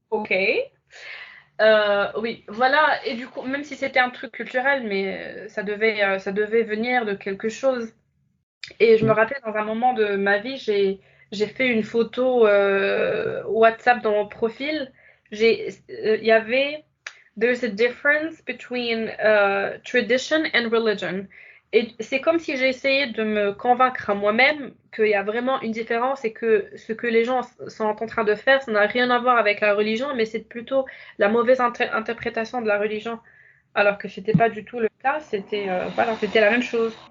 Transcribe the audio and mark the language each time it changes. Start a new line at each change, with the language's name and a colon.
French: ok. Oui, voilà. Et du coup, même si c'était un truc culturel, mais ça devait venir de quelque chose. Et je me Hmm. rappelle, dans un moment de ma vie, j'ai fait une photo WhatsApp dans mon profil. Il y avait
English: There's a difference between tradition and religion.
French: Et c'est comme si j'ai essayé de me convaincre à moi-même qu'il y a vraiment une différence et que ce que les gens sont en train de faire, ça n'a rien à voir avec la religion, mais c'est plutôt la mauvaise interprétation de la religion. Alors que c'était pas du tout le cas, c'était la même chose.